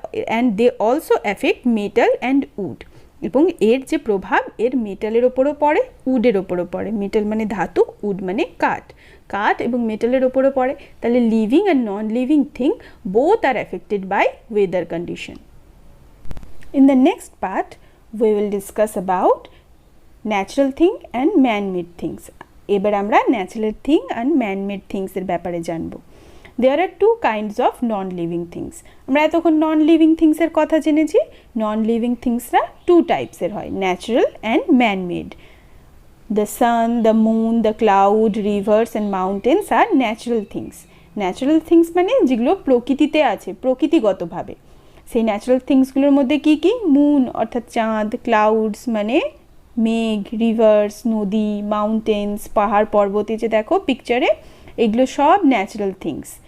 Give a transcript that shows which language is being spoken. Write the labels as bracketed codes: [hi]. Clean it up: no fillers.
[en] and they also affect metal and wood, [bn] এবং এর যে প্রভাব এর মেটালের ওপরও পড়ে, উডের ওপরও পড়ে। মেটাল মানে ধাতু, উড মানে কাঠ, কাঠ এবং মেটালের ওপরও পড়ে। [en] তাহলে living and non living thing both আর affected by weather condition. In the next part, we will discuss about natural thing and man-made things. [bn] এবার আমরা ন্যাচারাল থিং অ্যান্ড ম্যান-মেড থিংসের ব্যাপারে জানবো। [en] There are two kinds of non-living things. [bn] আমরা এতক্ষণ non living থিংসের কথা জেনেছি। Non living থিংসরা two টাইপসের হয়, natural and man-made. [en] The sun, the moon, the cloud, rivers and mountains are natural things. [bn] Natural things মানে যেগুলো প্রকৃতিতে আছে, প্রকৃতিগতভাবে। সেই ন্যাচারাল থিংসগুলোর মধ্যে কি কি? মুন অর্থাৎ চাঁদ, ক্লাউডস মানে মেঘ, রিভার্স নদী, মাউন্টেন্স পাহাড় পর্বত, যে দেখো পিকচারে, এগুলো সব ন্যাচারাল থিংস।